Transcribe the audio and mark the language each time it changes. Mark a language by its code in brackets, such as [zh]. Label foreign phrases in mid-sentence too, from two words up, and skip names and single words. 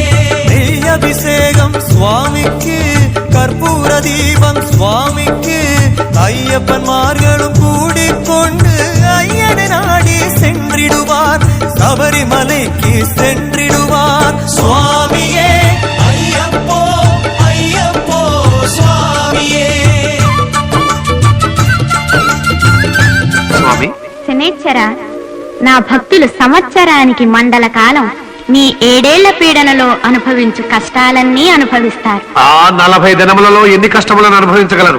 [ta] நெய் அபிஷேகம் சுவாமிக்கு கற்பூர தீபம் சுவாமிக்கு ஐயப்பன்மார்களும் கூடிக்கொண்டு ஐயனை நாடி சென்றிடுவார் சபரிமலைக்கு சென்றிடுவார் சுவாமியே ஐயப்போ ஐயப்போ சுவாமியே [te] స్వామి శనేశ్వర నా భక్తులు సంవత్సరానికి మండల కాలం నీ 7 ఏళ్ల పీడనలో అనుభవించు కష్టాలన్నీ అనుభవిస్తారు. ఆ 40 దినములలో ఎన్ని కష్టములను అనుభవించగలరు?